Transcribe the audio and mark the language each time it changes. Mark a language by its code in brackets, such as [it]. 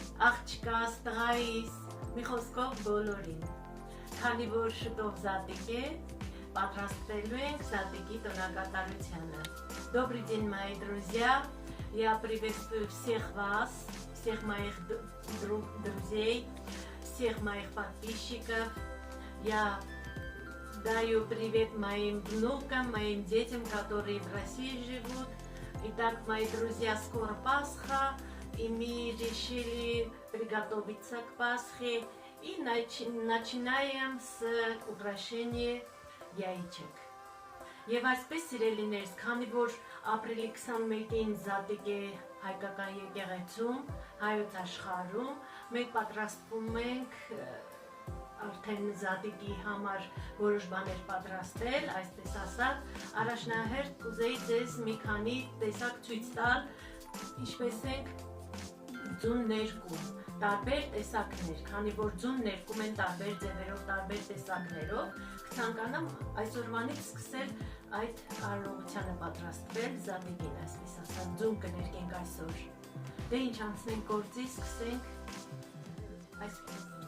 [hy] աղջկաս, տղայիս, մի խոսքով բոլորին, քանի որ շուտով Զատիկ է, պատրաստվելու ենք Զատիկի տոնակատարությանը։ [ru] Добрый день, мои друзья, я приветствую всех вас, всех моих друзей, всех моих подписчиков. Я даю привет моим внукам, моим детям, которые в России живут. Итак, мои друзья, скоро Пасха, и мы решили приготовиться к Пасхе. И начинаем с украшения яичек. [hy] Եվ այսպես սիրելիներս, քանի որ ապրիլի 21-ին Զատիկ է հայկական եկեղեցում, հայոց աշխարհում, մենք պատրաստվում ենք արդեն Զատիկի համար որոշ բաներ պատրաստել, այսպես ասած, առաջնահերթ կուզեի ձեզ մի քանի տեսակ ցույց տալ, ինչպես ենք ձուն ներկում, տարբեր տեսակներ, քանի որ ձուն ներկում են տարբեր ձևերով, տարբեր տեսակներով, կցանկանամ այսօրվանից սկսել այդ արարողությանը պատրաստվել Զատիկին, այսպես ասած, ձուն կներկենք այսօր։ Դե ինչ անցնենք գործի, սկսենք այսպես։